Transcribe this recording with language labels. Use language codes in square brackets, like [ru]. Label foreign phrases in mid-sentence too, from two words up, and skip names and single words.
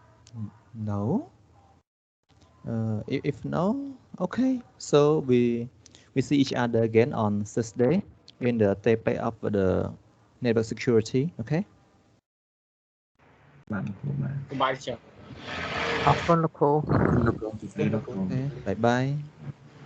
[en] No. If no, okay. So we see each other again on Thursday in the tape of the network security. Okay. [km] បាទលោកគ្រូបាទ សប្បាយចា៎ [en] Up on the call. Look, Okay. Bye bye.